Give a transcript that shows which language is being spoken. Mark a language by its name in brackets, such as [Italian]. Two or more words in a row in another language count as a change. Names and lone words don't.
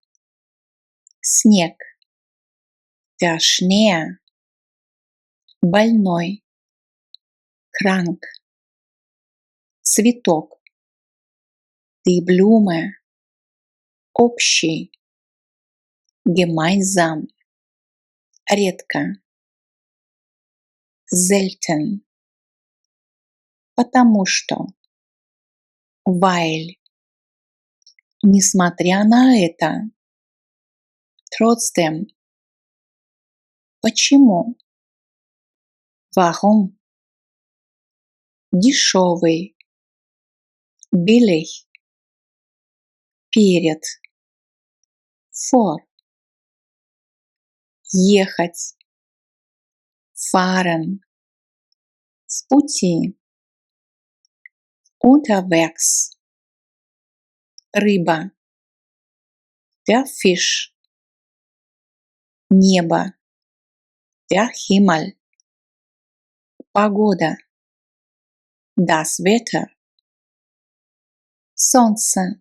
[German] Снег. Der Schnee. [Russian] Больной. Krank. [German] Цветок. Die Blume. [Russian] Общий. Gemeinsam. Редко. Selten. Потому что. Weil. Несмотря на это. [German] Trotzdem. Почему? Warum? Дешевый. Billig. Перед. Vor. Ехать. [Russian] Fahren. В пути. [German] Unterwegs. Рыба. Der Fisch. Небо. Der Himmel. Погода. Das Wetter. Солнце.